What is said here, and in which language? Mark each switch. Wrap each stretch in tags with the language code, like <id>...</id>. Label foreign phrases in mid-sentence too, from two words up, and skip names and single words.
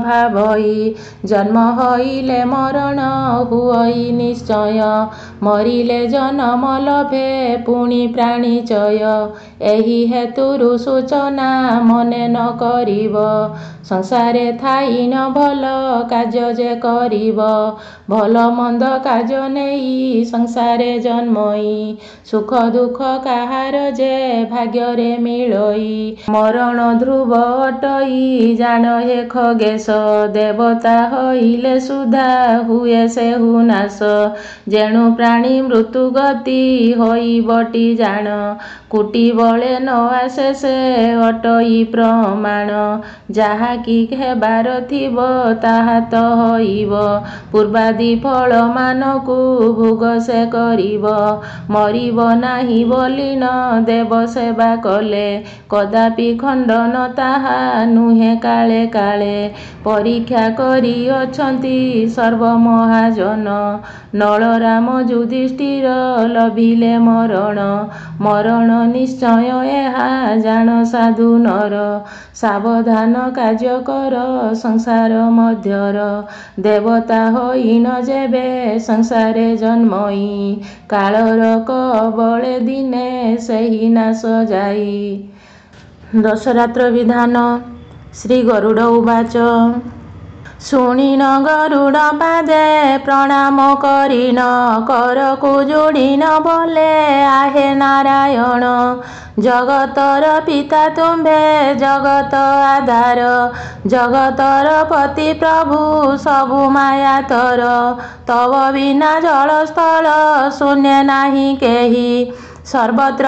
<or>ଭାବଇ ଜନ୍ମ ହଇଲେ ମରଣ ହୁଇ ନିଶ୍ଚୟ ମରିଲେ ଜନ୍ମ ଲଭେ ପୁଣି ପ୍ରାଣୀ ଚୟ ଏହି ହେତୁରୁ ସୂଚନା ମନେ ନ କରିବ ସଂସାରେ ଥାଇ ନ ଭଲ କାର୍ଯ୍ୟ ଯେ କରିବ ଭଲ ମନ୍ଦ କାର୍ଯ୍ୟ ନେଇ ସଂସାରେ ଜନ୍ମଇ ସୁଖ ଦୁଃଖ କାହାର ଯେ ଭାଗ୍ୟରେ ମିଳଇ ମରଣ ଧ୍ରୁବ ଅଟଇ ଜାଣ ହେ ଖଗେଶ ଦେବତା ହଇଲେ ସୁଧା ହୁଏ ସେହୁ ନାଶ ଯେଣୁ ପ୍ରାଣୀ ମୃତ୍ୟୁ ଗତି ହଇବଟି ଜାଣ କୁଟି ବଳେ ନ ଆସେ ସେ ଅଟଇ ପ୍ରମାଣ ଯାହା କି ହେବାର ଥିବ ତାହା ତ ହଇବ ପୂର୍ବାଦି ଫଳ ମାନଙ୍କୁ ଭୋଗ ସେ କରିବ ମରିବ ନାହିଁ ବୋଲି ନ ଦେବ ସେବା କଲେ କଦାପି ଖଣ୍ଡନ ତାହା ନୁହେଁ କାଳେ କାଳେ ପରୀକ୍ଷା କରି ଅଛନ୍ତି ସର୍ବମହାଜନ ନଳ ରାମ ଯୁଧିଷ୍ଠିର ଲଭିଲେ ମରଣ ମରଣ ନିଶ୍ଚୟ ଏହା ଜାଣ ସାଧୁ ନର ସାବଧାନ କାର୍ଯ୍ୟ କର ସଂସାର ମଧ୍ୟର ଦେବତା ହୋଇ ନ ଯେବେ ସଂସାରେ ଜନ୍ମଇ କାଳର କବଳେ ଦିନେ ସେହି ନାଶ ଯାଇ। ଦଶରାତ୍ର ବିଧାନ ଶ୍ରୀ ଗରୁଡ଼ ଉବାଚ। ଶୁଣି ନ ଗରୁଡ଼ ପାଦେ ପ୍ରଣାମ କରି ନ କରକୁ ଯୋଡ଼ି ନ ବୋଲେ ଆହେ ନାରାୟଣ ଜଗତର ପିତା ତୁମ୍ଭେ ଜଗତ ଆଧାର ଜଗତର ପତି ପ୍ରଭୁ ସବୁ ମାୟା ତର ତବ ବିନା ଜଳସ୍ଥଳ ଶୂନ୍ୟ ନାହିଁ କେହି ସର୍ବତ୍ର</or>